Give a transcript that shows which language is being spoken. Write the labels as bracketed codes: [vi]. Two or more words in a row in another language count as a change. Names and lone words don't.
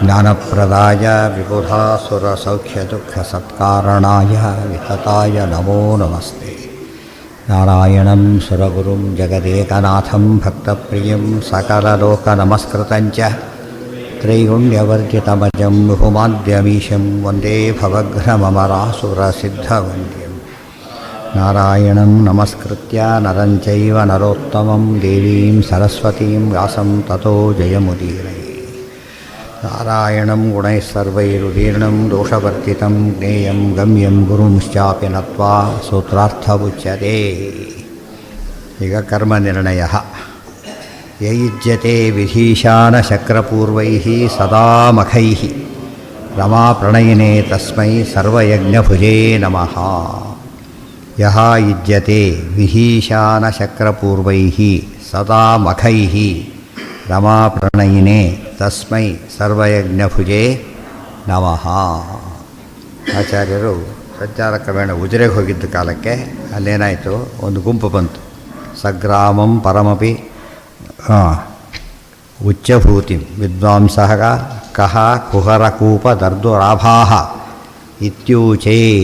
[sa] ಜ್ಞಾನಪ್ರದಾಯ ವಿಬುಧಾಸುರಸೌಖ್ಯದುಃಖಸತ್ಕಾರಣಾಯ ವಿತತಾಯ ನಮೋ ನಮಸ್ತೆ. ನಾರಾಯಣಂ ಸುರಗುರುಂ ಜಗದೇಕನಾಥಂ ಭಕ್ತಪ್ರಿಯಂ ಸಕಲಲೋಕನಮಸ್ಕೃತಂಚ ತ್ರೈಗುಣ್ಯವರ್ಜಿತಮಜಂ ವಿಹುಮಾದ್ಯಮೀಶಂ ವಂದೇ ಭವಘ್ನಮರಾಸುರಸಿದ್ಧವಂದ್ಯಂ. ನಾರಾಯಣಂ ನಮಸ್ಕೃತ್ಯ ನರಂ ಚೈವ ನರೋತ್ತಮಂ ದೇವೀಂ ಸರಸ್ವತೀಂ ವ್ಯಾಸಂ ತತೋ ಜಯಮುದೀರಯೇ. ನಾರಾಯಣಂ ಗುಣೈಃ ಸರ್ವೈರುದೀರ್ಣಂ ದೋಷವರ್ತಿತಂ ಜ್ಞೇಯಂ ಗಮ್ಯಂ ಗುರುಂಶ್ಚಾಪಿ ನತ್ವಾ ಸೂತ್ರಾರ್ಥವುಚ್ಯತೆ. [kn] ಈಗ ಕರ್ಮನಿರ್ಣಯ. [sa] ಯಯುಜ್ಯತೆ ವಿಧೀಶಾನಶಕ್ರಪೂರ್ವೈಃ ಸದಾ ಮಖೈಃ ರಮಾಪ್ರಣಯಿನೇ ತಸ್ಮೈ ಸರ್ವಯಜ್ಞಭುಜೇ ನಮಃ. ಯಹ ಯುಜ್ಯತೆ ವಿಧೀಶಾನಶಕ್ರಪೂರ್ವೈಃ ಸದಾ ಮಖೈಃ ರಮಾಪ್ರಣಯಿನೇ ತಸ್ಮೈ ಸರ್ವಯಜ್ಞಭುಜೇ ನಮಃ. [kn] ಆಚಾರ್ಯರು ಸಂಚಾರ ಕ್ರಮೇಣ ಉಜಿರೆಗೆ ಹೋಗಿದ್ದ ಕಾಲಕ್ಕೆ ಅಲ್ಲೇನಾಯಿತು, ಒಂದು ಗುಂಪು ಬಂತು. [sa] ಸಗ್ರಾಮಂ ಪರಮಪಿ ಉಚ್ಚಭೂತಿಂ ವಿದ್ವಾಂಸಃ ಕಹ ಕುಹರಕೂಪದರ್ದುರಾಭಾಃ ಇತ್ಯೂಚೇ.